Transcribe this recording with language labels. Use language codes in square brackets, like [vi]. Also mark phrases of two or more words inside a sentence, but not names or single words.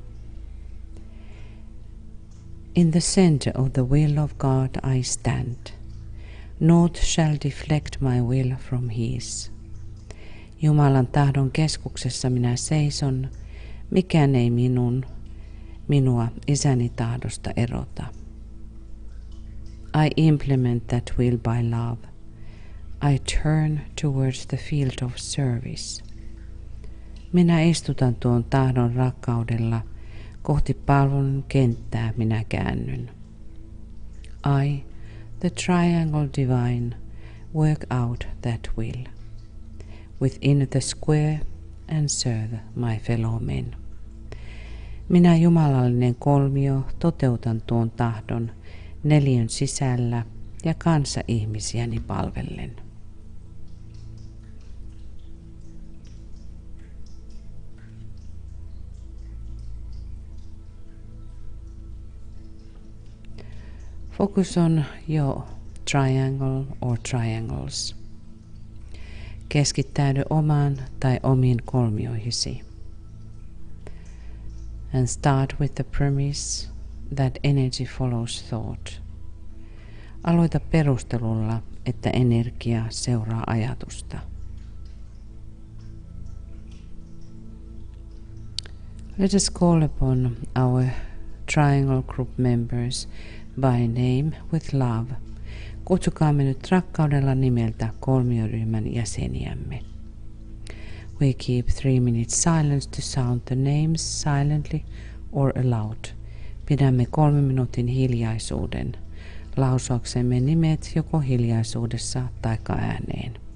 [en] In the center of the will of God I stand. Naught shall deflect my will from his. [fi] Jumalan tahdon keskuksessa minä seison, mikään ei minua isäni tahdosta erota. [en] I implement that will by love. I turn towards the field of service. [fi] Minä istutan tuon tahdon rakkaudella, kohti palvelun kenttää minä käännyn. [en] I, the triangle divine, work out that will. Within the square and serve my fellow men. [fi] Minä jumalallinen kolmio toteutan tuon tahdon neliön sisällä ja kanssaihmisiäni palvellen. [en] Focus on your triangle or triangles. [fi] Keskittäydy omaan tai omiin kolmioihisi. [en] And start with the premise that energy follows thought. [fi] Aloita perustelulla, että energia seuraa ajatusta. [en] Let us call upon our triangle group members by name with love. [fi] Kutsukaamme nyt rakkaudella nimeltä kolmioryhmän jäseniämme. [en] We keep 3 minutes silence to sound the names silently or aloud. [fi] Pidämme 3 minuutin hiljaisuuden lausuaksemme nimet joko hiljaisuudessa tai ääneen.